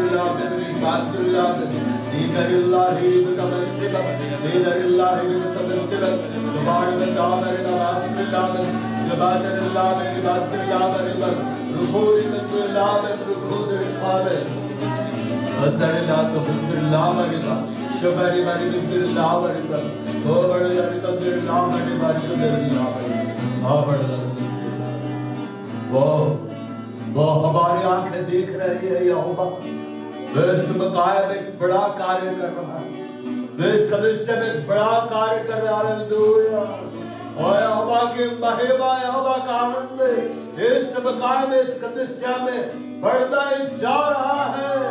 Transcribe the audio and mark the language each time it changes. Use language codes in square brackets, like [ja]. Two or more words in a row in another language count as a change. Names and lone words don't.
[hi] ला बरि बांदर ला दीदर ला ही तमस्सिब दीदर ला ही तमस्सिब दुबार में दामर ला वास्त्र ला रिबादर ला बरि बांदर ला बरि बा रुखोरी तत्व ला रुखोदर पावे अदर ला तो बुद्र ला बरि बा शबरि बरि बुद्र ला बरि बा ओ बड़ ला कदर ला बरि बरि कुदर ला बरि आ बड़ ला वो हमारी आंखें देख रही है यहोवा, वे इस मकाया में एक बड़ा कार्य कर रहा है, वे इस कलीसिया में एक बड़ा कार्य कर रहा है। हालेलुया। और यहोवा की महिमा, यहोवा का आनंद इस मकाया में, इस कलीसिया में बढ़ता ही जा रहा है।